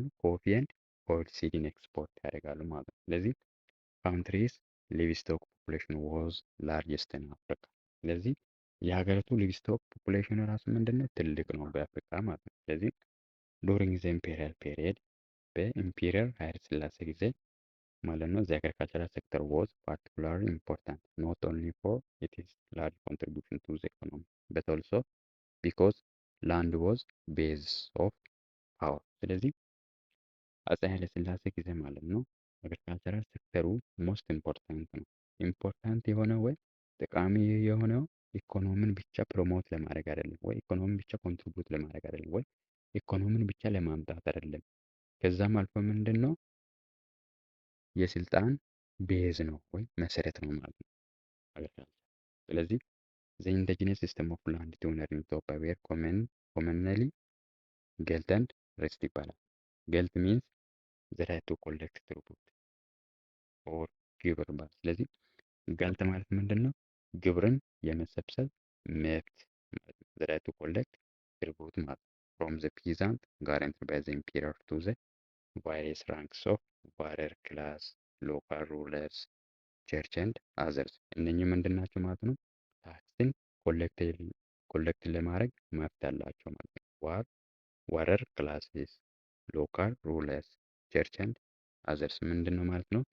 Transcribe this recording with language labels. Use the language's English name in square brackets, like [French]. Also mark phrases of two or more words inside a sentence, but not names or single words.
[English] coffee and oil seed export [Amharic] ያደርጋሉ ማለት ነው። ስለዚህ [English] country's livestock population was largest in Africa። [Amharic] ስለዚህ የሀገሪቱ [English] livestock population [Amharic] ራሱ ምንድነው? ትልቅ ነው በአፍሪካ ማለት ነው። ስለዚህ [English] during the imperial period [Amharic] በኢምፔሪያል ኃይለ ሥላሴ ጊዜ ማለት ነው። [English] the agricultural sector was particularly important not only for its large contribution to the economy but also because land was base of power። [Amharic] ስለዚህ አፄ ኃይለ ሥላሴ ጊዜ ማለት ነው [English] agricultural sector most important [Amharic] ነው። ኢምፖርታንት የሆነው ወይ ጠቃሚ የሆነው ኢኮኖሚን ብቻ ፕሮሞት ለማድረግ አይደለም፣ ወይ ኢኮኖሚን ብቻ ኮንትሪቢዩት ለማድረግ አይደለም፣ ወይ ኢኮኖሚን ብቻ ለማምጣት አይደለም። ከዛም አልፎ ምንድን ነው የስልጣን ቤዝ ነው ወይ መሰረት ነው ማለት ነው አግሪካልቸር። ስለዚህ [English] the indigenous system of land ኦነር in Ethiopia were commonly ገልት and rest [Amharic] ይባላል። ገልት [English] means the right to collect tribute or [Amharic] ግብር ማለት። ስለዚህ ገልት ማለት ምንድን ነው? ግብርን የመሰብሰብ መብት ማለት ነው። [English] the right to collect tribute ማለት from the peasant guaranteed by the emperor to the various ranks of warrior class local rulers church and others። [Amharic] እነኚህ ምንድን ናቸው ማለት ነው? ታክስን ኮሌክት ለማድረግ መብት አላቸው ማለት ነው። [English] warrior class local rulers church and others [Amharic] ምንድን ነው ማለት ነው?